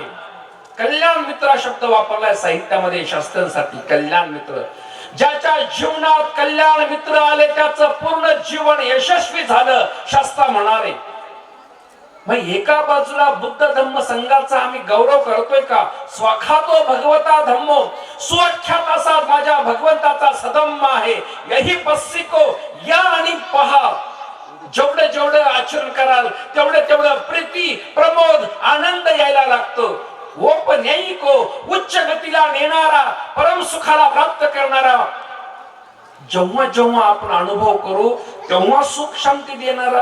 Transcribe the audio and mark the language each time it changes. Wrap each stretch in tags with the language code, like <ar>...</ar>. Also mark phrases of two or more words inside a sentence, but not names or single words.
<mr>कल्याण मित्र शब्द वापरलाय साहित्यामध्ये शास्त्रांसाठी. कल्याण मित्र, ज्याच्या जीवनात कल्याण मित्र आले त्याचं पूर्ण जीवन यशस्वी झालं शास्त्र म्हणाले. मग एका बाजूला बुद्ध धम्म संघाचा आम्ही गौरव करतोय का?</mr> <pi>स्वाखातो भगवता धम्मो,</pi> <mr>सुआख्यात असा माझ्या भगवंताचा सधम्म आहे.</mr> <pi>यही पस्सिको,</pi> <mr>या आणि पहा. जेवढं जेवढं आचरण कराल तेवढं तेवढं प्रीती, प्रमोद, आनंद यायला लागतो. ओपन्यायिको, उच्च गतीला नेणारा, परम सुखाला प्राप्त करणारा जेव्हा जेव्हा आपण अनुभव करू तेव्हा सुख शांती देणारा.</mr>